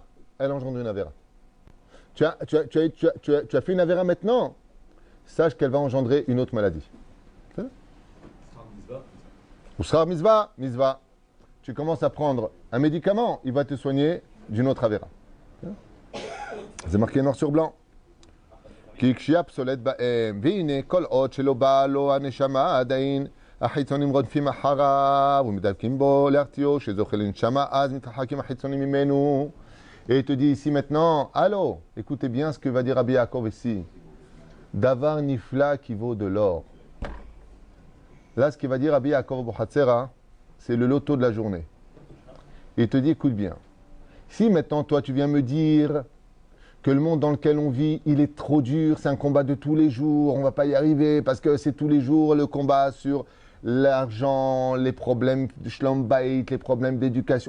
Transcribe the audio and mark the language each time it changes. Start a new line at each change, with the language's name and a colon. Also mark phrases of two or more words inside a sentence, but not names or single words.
French: Elle engendre une Avera. Tu as fait une Avera maintenant? Sache qu'elle va engendrer une autre maladie. Ou sera misva, misva. Tu commences à prendre un médicament, il va te soigner d'une autre Avera. C'est marqué noir sur blanc.
Hebrew: כי כשהיה פסולת בהם, והנה כל עוד שלא בא לו הנשמה עדיין, החיצונים רודפים אחריו ומדבקים בו להרתיעו, שזוכה לנשמה, אז מתרחקים החיצונים ממנו.
French: Et il te dit ici maintenant, allô, écoutez bien ce que va dire Rabbi Yaakov ici.
Hebrew: דבר נפלא
French: qui vaut de l'or. Là, ce qu'il va dire Rabbi Yaakov Bohatzera, c'est le loto de la journée. Et il te dit, écoute bien. Si maintenant, toi, tu viens me dire que le monde dans lequel on vit, il est trop dur, c'est un combat de tous les jours, on ne va pas y arriver, parce que c'est tous les jours le combat sur l'argent, les problèmes de
Hebrew: שלום בית,
French: les problèmes d'éducation.